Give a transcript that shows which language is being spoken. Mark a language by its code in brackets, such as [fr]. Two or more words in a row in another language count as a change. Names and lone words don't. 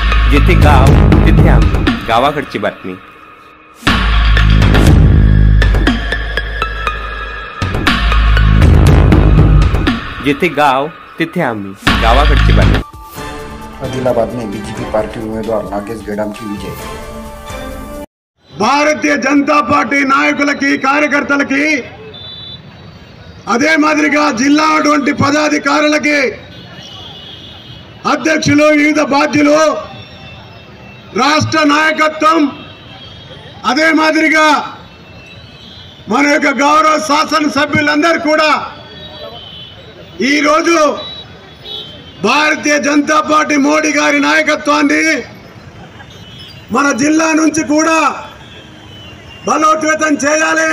[mr] जिथे गाव तिथे आम्ही, गावाकडची बातमी। जिथे गाव तिथे आम्ही, गावाकडची बातमी। [hi] आदिलाबाद में बीजेपी पार्टी उम्मीदवार नागेश गेडामची विजय। [te] భారతీయ జనతా పార్టీ నాయకులకి కార్యకర్తలకి అదే మాదిరిగా జిల్లా అటువంటి పదాధికారులకి అధ్యక్షులు వివిధ బాధ్యులు రాష్ట్ర నాయకత్వం అదే మాదిరిగా మన యొక్క గౌరవ శాసన సభ్యులందరూ కూడా ఈ రోజు భారతీయ జనతా పార్టీ మోడీ గారి నాయకత్వాన్ని మన జిల్లా నుంచి కూడా బలోపేతం చేయాలి।